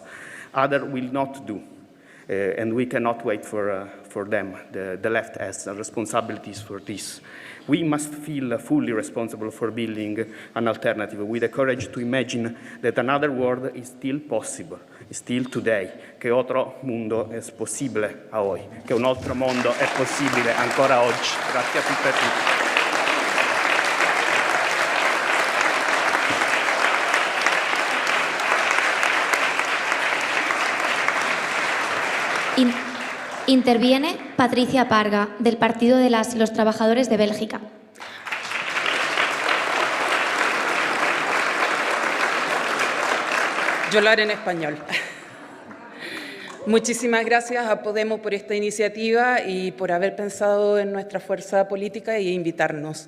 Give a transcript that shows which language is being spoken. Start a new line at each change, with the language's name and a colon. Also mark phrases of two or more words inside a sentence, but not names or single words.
English: Others will not do. And we cannot wait for them. The left has responsibilities for this. We must feel fully responsible for building an alternative with the courage to imagine that another world is still possible, still today,
Italian: che otro mondo è possibile a hoy, che un altro mondo è possibile ancora oggi. Grazie a tutte e a tutti.
Spanish: Interviene Patricia Parga, del Partido de los Trabajadores de Bélgica. Yo lo haré en español. Muchísimas gracias a Podemos por esta iniciativa y por haber pensado en nuestra fuerza política e invitarnos.